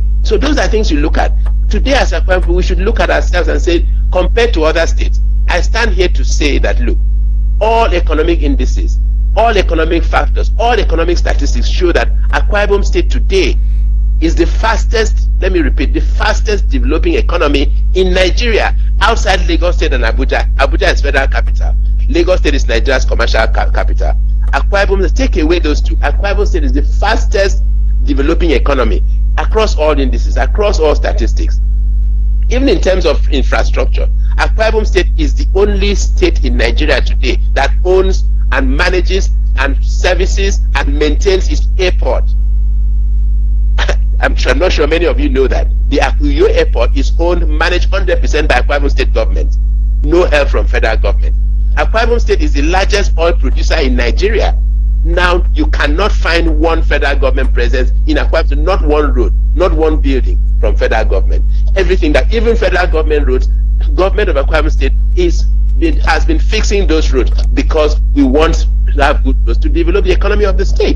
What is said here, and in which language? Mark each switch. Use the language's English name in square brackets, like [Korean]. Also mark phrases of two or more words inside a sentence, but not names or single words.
[English] So those are things you look at. Today as a country, we should look at ourselves and say, compared to other states, I stand here to say that, look, all economic indices, all economic factors, all economic statistics show that Akwa Ibom State today is the fastest, let me repeat, the fastest developing economy in Nigeria outside Lagos State and Abuja. Abuja is federal capital. Lagos State is Nigeria's commercial capital. Akwa Ibom, take away those two. Akwa Ibom State is the fastest developing economy across all indices, across all statistics. Even in terms of infrastructure, Akwa Ibom State is the only state in Nigeria today that owns and manages and services and maintains its airport. I'm not sure many of you know that. The Udoh airport is managed 100% by Akwa Ibom State government. No help from federal government. Akwa Ibom State is the largest oil producer in Nigeria. Now, you cannot find one federal government presence in Akwa Ibom State, not one road, not one building from federal government. Everything that, even federal government roads, government of Akwa Ibom State has been fixing those roads because we want to have good roads to develop the economy of the state.